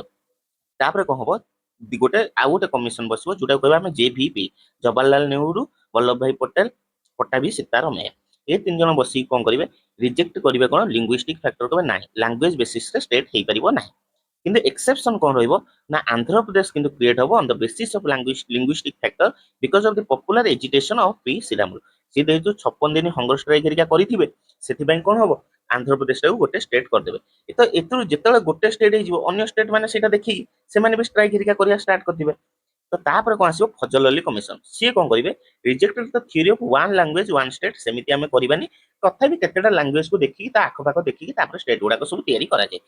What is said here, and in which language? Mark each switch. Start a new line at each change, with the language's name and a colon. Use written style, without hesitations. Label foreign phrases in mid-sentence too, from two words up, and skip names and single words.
Odia: ତାପରେ କଣ ହବ ଗୋଟେ ଆଉ ଗୋଟେ କମିଶନ ବସିବ ଯୋଉଟା କହିବା ଆମେ JVP, ଜବାହରଲାଲ ନେହେରୁ, ବଲ୍ଲଭ ଭାଇ ପଟେଲ, ପଟ୍ଟାଭି ସୀତାରାମಯ್ୟା। ଏ 3 ଜଣ ବସିକି କଣ କରିବେ ରିଜେକ୍ଟ କରିବେ କଣ
English: linguistic factor,
Odia: କହିବେ ନାହିଁ
English: language basisରେ
Odia: ଷ୍ଟେଟ ହେଇପାରିବ ନାହିଁ। କିନ୍ତୁ ଏକ୍ସେପସନ କଣ ରହିବ ନା ଆନ୍ଧ୍ରପ୍ରଦେଶ କିନ୍ତୁ କ୍ରିଏଟ ହବ
English: on the basis of linguistic factor because of the popular agitation of P ଶ୍ରୀରାମୁଲୁ।
Odia: ସିଏ ଯେହେତୁ 56 ଦିନ
English: hunger strike
Odia: ହେରିକା କରିଥିବେ ସେଥିପାଇଁ କଣ ହବ ଆନ୍ଧ୍ରପ୍ରଦେଶଟାକୁ ଗୋଟେ ଷ୍ଟେଟ କରିଦେବେ। ତ ଏଥିରୁ ଯେତେବେଳେ ଗୋଟେ ଷ୍ଟେଟ ହେଇଯିବ ଅନ୍ୟ ଷ୍ଟେଟ ମାନେ ସେଇଟା ଦେଖିକି ସେମାନେ ବି ଷ୍ଟ୍ରାଇକ ହେରିକା କରିବା ଷ୍ଟାର୍ଟ କରିଦେବେ। ତ ତାପରେ କଣ ଆସିବ ଫଜଲ ଅଲି କମିଶନ। ସିଏ କଣ କରିବେ
English: rejected the theory of one language one state,
Odia: ସେମିତି ଆମେ କରିବାନି, ତଥାପି କେତେଟା ଲାଙ୍ଗୁଏଜକୁ ଦେଖିକି ତା ଆଖପାଖ ଦେଖିକି ତାପରେ ଷ୍ଟେଟ ଗୁଡାକ ସବୁ ତିଆରି କରାଯାଇଥିବ।